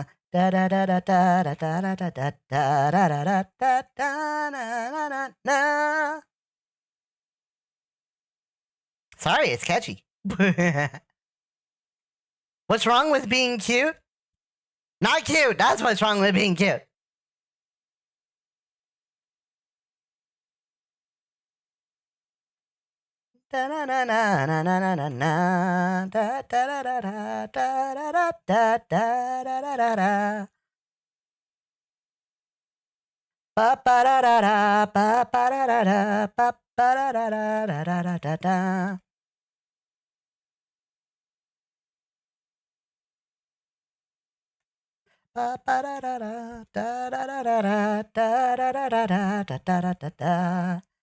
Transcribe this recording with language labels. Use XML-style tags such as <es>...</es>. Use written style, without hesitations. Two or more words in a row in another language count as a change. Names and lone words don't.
<en>Da da da da da da da da da da da da da da da. Sorry, it's catchy. What's wrong with being cute? Not cute. That's what's wrong with being cute. Da na na na na na na na na da da da da da da da da da da da da. Ba ba da da da ba ba da da da ba ba da da da da da da da. Ba ba da da da da da da da da da da da da da da da da.</en>